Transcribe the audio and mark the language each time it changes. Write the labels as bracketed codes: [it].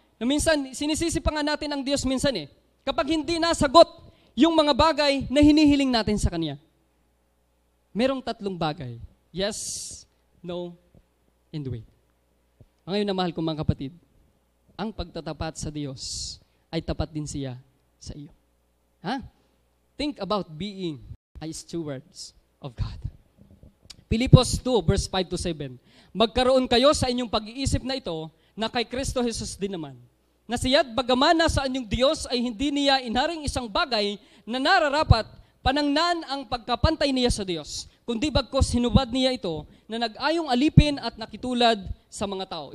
[tl] Na minsan sinisisi pa nga natin ang Diyos minsan kapag hindi nasagot yung mga bagay na hinihiling natin sa Kanya. Merong 3 bagay. [en] Yes, no, and wait. [tl] Ngayon na mahal kong mga kapatid, ang pagtatapat sa Diyos ay tapat din siya sa iyo. [en] Think about being a stewards of God. [tl] Pilipos 2 verse 5 to 7. Magkaroon kayo sa inyong pag-iisip na ito na kay Kristo Jesus din naman. Na siya't bagaman nasa anyong Diyos ay hindi niya inaring isang bagay na nararapat panangnan ang pagkapantay niya sa Diyos. Kundi bagkos hinubad niya ito na nag-ayong alipin at nakitulad sa mga tao.